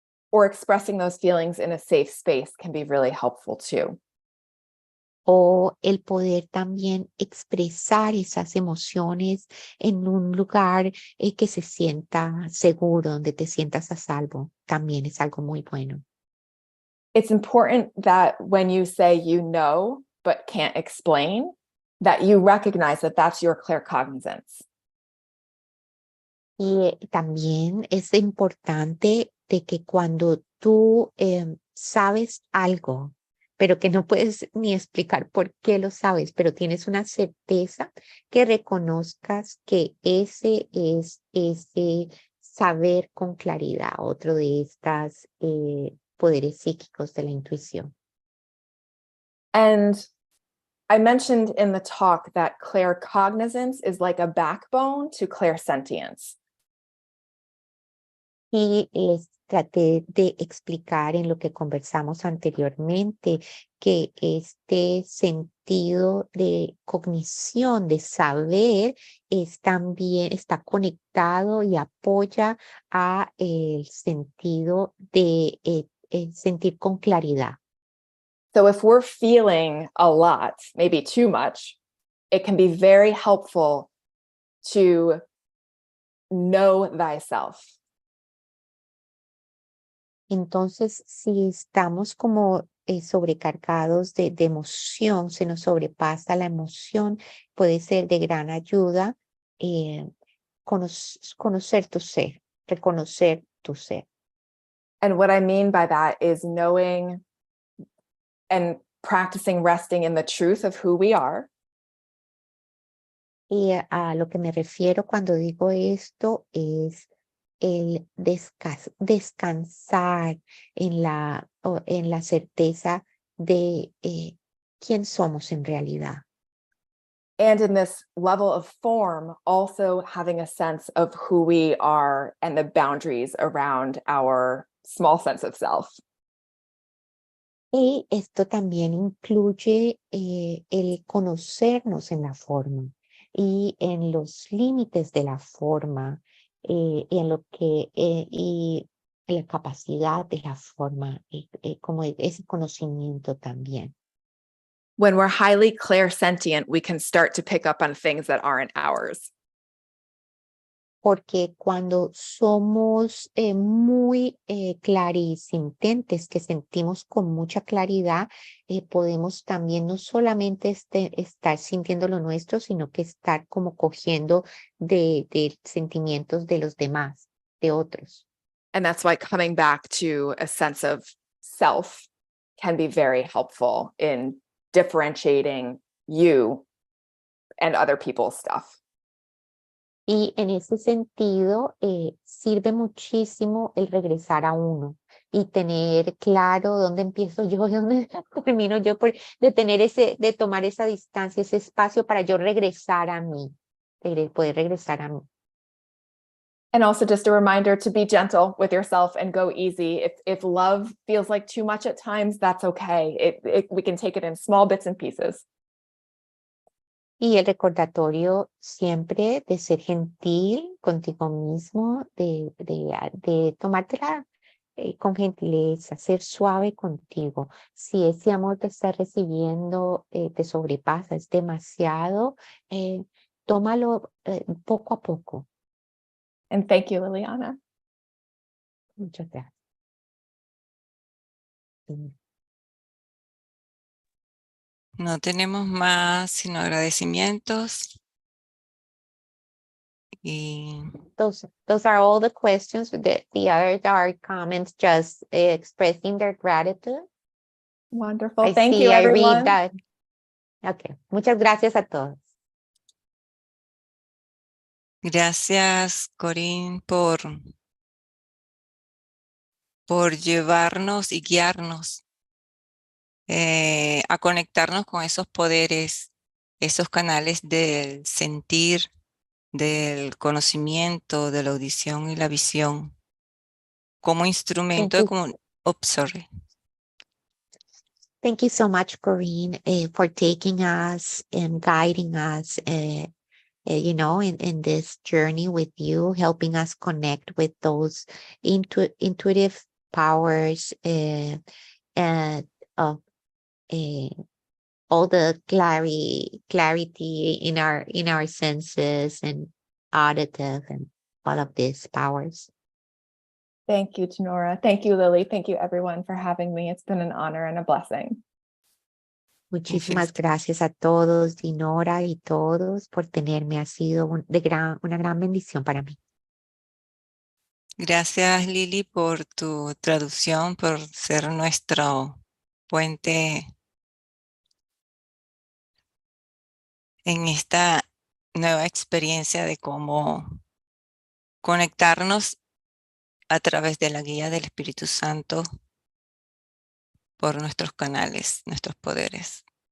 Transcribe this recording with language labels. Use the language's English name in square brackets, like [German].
[English] Or expressing those feelings in a safe space can be really helpful too. [Spanish] O el poder también expresar esas emociones en un lugar que se sienta seguro, donde te sientas a salvo, también es algo muy bueno. [English] It's important that when you say you know but can't explain, that you recognize that that's your claircognizance. [Spanish] Y también es importante de que cuando tú sabes algo, pero que no puedes ni explicar por qué lo sabes, pero tienes una certeza, que reconozcas que ese es ese saber con claridad, otro de estas poderes psíquicos de la intuición. [English] And I mentioned in the talk that claircognizance is like a backbone to clairsentience. [Spanish] Y les traté de explicar en lo que conversamos anteriormente que este sentido de cognición, de saber, también está conectado y apoya a el sentido de sentir con claridad. [English] So if we're feeling a lot, maybe too much, it can be very helpful to know thyself. [Spanish] Entonces, si estamos como sobrecargados de emoción, se nos sobrepasa la emoción, puede ser de gran ayuda conocer tu ser, reconocer tu ser. [English] And what I mean by that is knowing and practicing resting in the truth of who we are. [Spanish] Y a lo que me refiero cuando digo esto es el descansar en la certeza de quién somos en realidad. [English] And in this level of form, also having a sense of who we are and the boundaries around our small sense of self. [Spanish] Y esto también incluye el conocernos en la forma y en los límites de la forma, en lo que y la capacidad de la forma, como ese conocimiento también. [English] When we're highly clairsentient, we can start to pick up on things that aren't ours. [Spanish] Porque cuando somos muy clarisintentes, que sentimos con mucha claridad, podemos también no solamente estar sintiendo lo nuestro, sino que estar como cogiendo de sentimientos de los demás, de otros. [English] And that's why coming back to a sense of self can be very helpful in differentiating you and other people's stuff. [Spanish] Y en ese sentido, sirve muchísimo el regresar a uno y tener claro dónde empiezo yo y dónde termino yo, de tomar esa distancia, ese espacio para yo regresar a mí, poder regresar a mí. [English] And also just a reminder to be gentle with yourself and go easy. If love feels like too much at times, that's okay. We can take it in small bits and pieces. [Spanish] Y el recordatorio siempre de ser gentil contigo mismo, de tomártela con gentileza, ser suave contigo. Si ese amor que estás recibiendo te sobrepasa, es demasiado, tómalo poco a poco. [English] And thank you, Liliana. [Spanish] Muchas gracias. No tenemos más sino agradecimientos. Y [English] Those are all the questions. The others are comments just expressing their gratitude. Wonderful. Thank you, I everyone. read that. Okay. [Spanish] Muchas gracias a todos. gracias, Corinne, por llevarnos y guiarnos a conectarnos con esos poderes, esos canales del sentir, del conocimiento, de la audición y la visión, como instrumento de sorry. [English] Thank you so much, Corinne, for taking us and guiding us, in this journey with you, helping us connect with those intuitive powers and of all the clarity in our senses and auditive and all of these powers. Thank you, Tenora. Thank you, Lily. Thank you, everyone, for having me. It's been an honor and a blessing. [Spanish] Muchísimas gracias a todos, Dinora y todos, por tenerme. Ha sido una gran bendición para mí. Gracias, Lili, por tu traducción, por ser nuestro puente en esta nueva experiencia de cómo conectarnos a través de la guía del Espíritu Santo por nuestros canales, nuestros poderes.